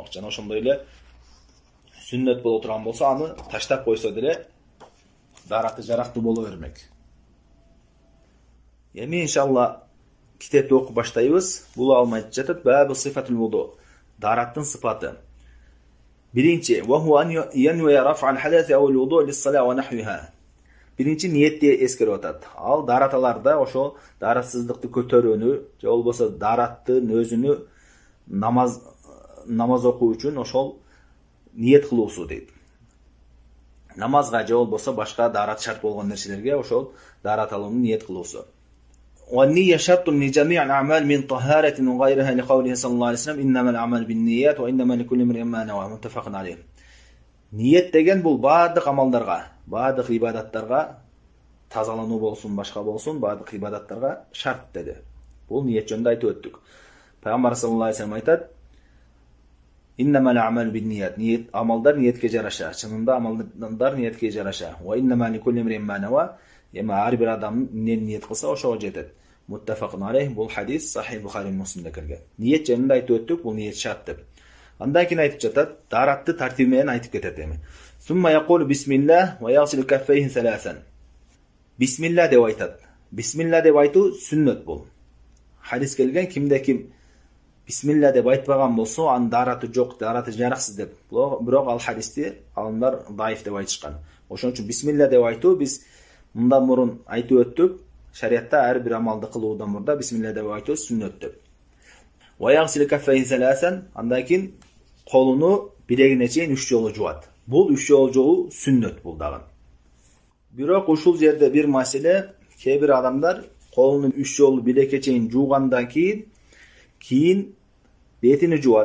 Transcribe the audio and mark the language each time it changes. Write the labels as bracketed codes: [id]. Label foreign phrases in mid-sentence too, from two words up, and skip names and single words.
[ky] Жана ошондой эле сүннөт боло турган болсо, аны таштап койсо деле дараты жарактуу боло бермек. Эми иншалла китепти окуп баштайбыз. Бул алым айтып жатат, [ar] باب صفة الوضوء. [ky] Дараттын сыпаты. Биринчи, [ar] وهو أن ينوي رفع الحدث أو الوضوء للصلاة ونحوها. [ky] Биринчи ниетти эскерип атат. Ал дараталарда ошо даратсыздыкты көтөрүүнү, же болбосо дараттын өзүнү намаз окуу үчүн ошол ниет кылуусу дейт. Намазга же болбосо башка дарат шарт болгон нерселерге ошол дарат алууну ниет кылуусу. [ar] والنية شرط لجميع الأعمال من طهارة وغيرها لقوله صلى الله عليه وسلم إنما الأعمال بالنيات وإنما لكل امرئ ما نوى متفق عليه. [ky] Ниет деген бул баардык амалдарга, баардык ибадаттарга, тазалануу болсун, башка болсун, баардык ибадаттарга шарт деди. Бул ниет жөнүндө айтып өттүк. Пайгамбар [ar] صلى الله عليه وسلم [ky] айтат: [ar] "إنما الأعمال بالنيات." [ky] Ниет амалдар ниетке жараша. Чынында амалдар ниетке жараша. [ar] وإنما لكل امرئ ما نوى. [ky] Эми ар бир адам эмне ниет кылса, ошого жетет. [ar] متفق عليه. [ky] Бул хадис Сахих Бухари Муслимде келген. Ниет жөнүндө айтып өттүк, бул ниет шарт деп. Андан кийин айтып жатат, даратты тартиби менен айтып кетет эми. [ar] ثم يقول بسم الله ويغسل كفيه ثلاثا. [ky] Bismillah деп айтат. Bismillah деп айтуу сүннөт бул. Хадис келген, кимде ким Bismillah деп айтпаган болсо, анын дараты жок, дараты жараксыз деп. Бирок ал хадисти алымдар даиф деп айтышкан. Ошон үчүн Bismillah деп айтуу биз мындан мурун айтып өттүк. Шариатта ар бир амалды кылуудан мурда Bismillah деп айтуу сүннөт деп. [ar] ويغسل كفيه ثلاثا. [ky] Андан кийин колуну билегине чейин 3 жолу жуат. Бул 3 жолу жууу сүннөт бул дагы. Бирок ушул жерде бир маселе, кээ бир адамдар колуну 3 жолу билекке чейин жуугандан кийин бетини жуат.